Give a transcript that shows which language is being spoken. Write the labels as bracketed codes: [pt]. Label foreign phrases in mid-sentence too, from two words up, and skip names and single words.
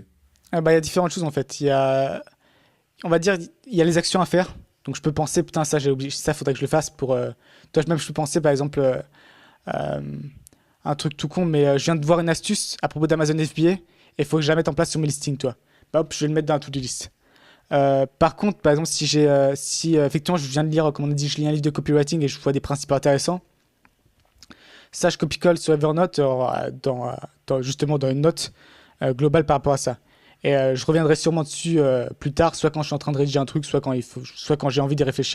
[fr] Il y a différentes choses en fait. On va dire, il y a les actions à faire. Donc je peux penser, putain, ça j'ai oublié, ça faudrait que je le fasse pour. Toi, même je peux penser par exemple un truc tout con, mais je viens de voir une astuce à propos d'Amazon FBA et il faut que je la mette en place sur mes listings, toi. Bah, hop, je vais le mettre dans la [en] to-do list. [fr] Par contre, par exemple, si effectivement je viens de lire, comme on a dit, je lis un livre de copywriting et je vois des principes intéressants, ça je copie-colle sur Evernote justement dans une note globale par rapport à ça. Et je reviendrai sûrement dessus plus tard, soit quand je suis en train de rédiger un truc, soit quand j'ai envie d'y réfléchir.